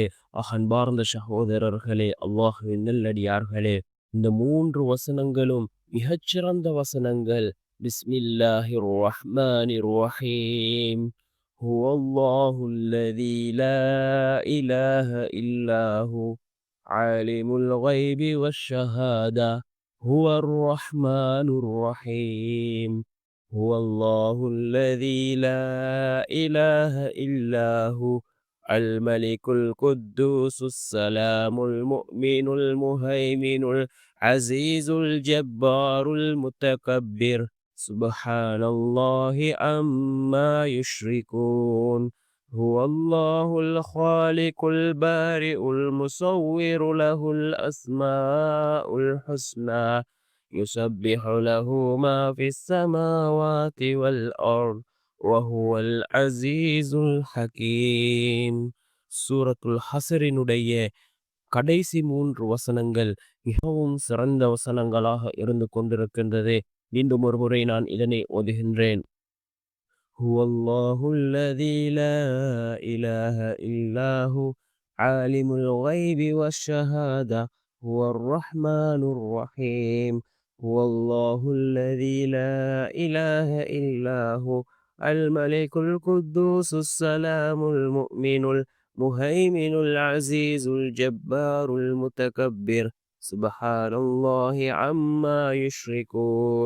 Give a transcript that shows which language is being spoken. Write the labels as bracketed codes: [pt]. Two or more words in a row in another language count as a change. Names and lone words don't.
[ta] அன்பார்ந்த சகோதரர்களே, அல்லாஹ்வின் நல்லடியார்களே, இந்த 3 வசனங்களும் மிகச்சிறந்த வசனங்கள். [ar] بسم الله الرحمن الرحيم. هو الله الذي لا إله إلا هو عالم الغيب والشهادة هو الرحمن الرحيم. هو الله الذي لا إله إلا هو الملك القدوس السلام المؤمن المهيمن العزيز الجبار المتكبر سبحان الله عما يشركون. هو الله الخالق البارئ المصور له الأسماء الحسنى يسبح له ما في السماوات والأرض وهو العزيز الحكيم. [ta] சூரத்துல் ஹஸரினுடைய கடைசி 3 வசனங்கள் மிகவும் சிறந்த வசனங்களாக இருந்து கொண்டிருக்கின்றது. மீண்டும் ஒரு முறை நான் இதனை ஓதுகின்றேன். [ar] هو الله الذي لا إله إلا هو عالم الغيب والشهادة هو الرحمن الرحيم. هو الله الذي لا إله إلا هو الملك القدوس السلام المؤمن المهيمن العزيز الجبار المتكبر سبحان الله عما يشركون.